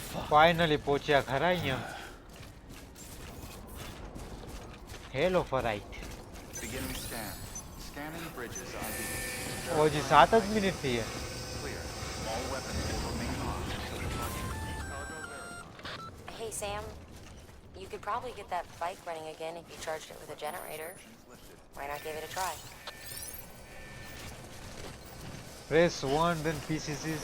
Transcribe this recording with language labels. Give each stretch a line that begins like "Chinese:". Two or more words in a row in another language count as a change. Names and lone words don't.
Gujarati: ફાઇનલી પહોંચ્યા ખરા અહીંયા. હેલો ફરાઇટ.
English: Beginning scan. Scanning bridges ID.
Gujarati: હજી 7 જ મિનિટ થઈ છે.
English: Clear. All weapons will remain locked until departure. Cargo verified. Hey, Sam. You could probably get that bike running again if you charged it with a generator. Why not give it a try? Press 1 then PCCs.